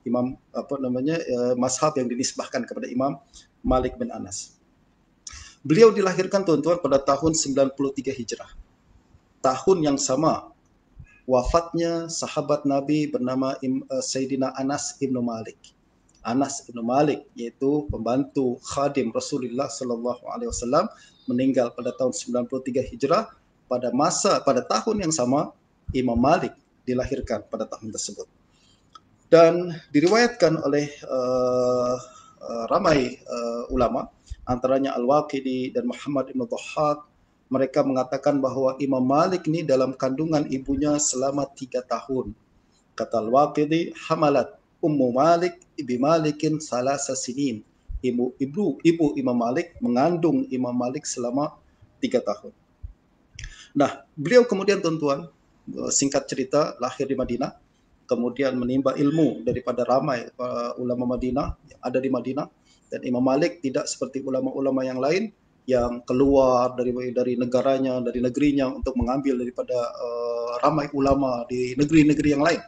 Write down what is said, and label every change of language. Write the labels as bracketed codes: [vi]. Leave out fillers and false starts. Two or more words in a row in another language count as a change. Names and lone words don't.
[ms] Mazhab yang dinisbahkan kepada Imam Malik bin Anas. Beliau dilahirkan tuan-tuan pada tahun 93 Hijrah. Tahun yang sama wafatnya sahabat Nabi bernama Sayyidina Anas ibnu Malik. Anas ibnu Malik, yaitu pembantu khadim Rasulullah [ar] صلى الله عليه وسلم, [ms] meninggal pada tahun 93 Hijrah. Pada tahun yang sama Imam Malik dilahirkan pada tahun tersebut. Dan diriwayatkan oleh ramai ulama, antaranya Al-Waqidi dan Muhammad ibn Dhahhak, mereka mengatakan bahawa Imam Malik ni dalam kandungan ibunya selama 3 tahun. [ar] Kata Al-Waqidi, حملت أم مالك ب مالك ثلاث سنين. [ms] Ibu Imam Malik mengandung Imam Malik selama 3 tahun. Nah, beliau kemudian tuan-tuan, singkat cerita, lahir di Madinah, kemudian menimba ilmu daripada ramai ulama Madinah yang ada di Madinah, Dan Imam Malik tidak seperti ulama-ulama yang lain yang keluar dari negaranya, dari negerinya untuk mengambil daripada ramai ulama di negeri-negeri yang lain.